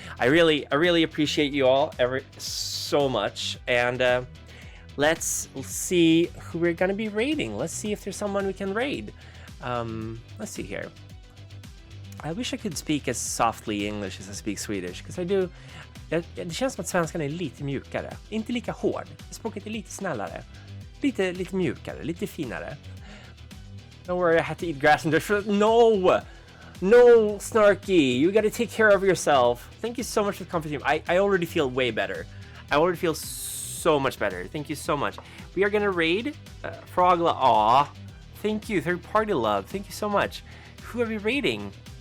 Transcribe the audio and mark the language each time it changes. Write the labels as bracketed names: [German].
[English] I really appreciate you all so much. And let's see who we're gonna be raiding. Let's see if there's someone we can raid. Let's see here. I wish I could speak as softly English as I speak Swedish, because I do. [Swedish] Det känns som att svenskan är lite mjukare. Inte lika hård. Språket är lite snällare. Lite mjukare, lite finare. [English] Don't worry, I had to eat grass and dirt. No, Snarky, you gotta take care of yourself. Thank you so much for the competition. I already feel way better. I already feel so much better. Thank you so much. We are gonna raid Frogla. Aw, thank you, third party love. Thank you so much. Who are we raiding?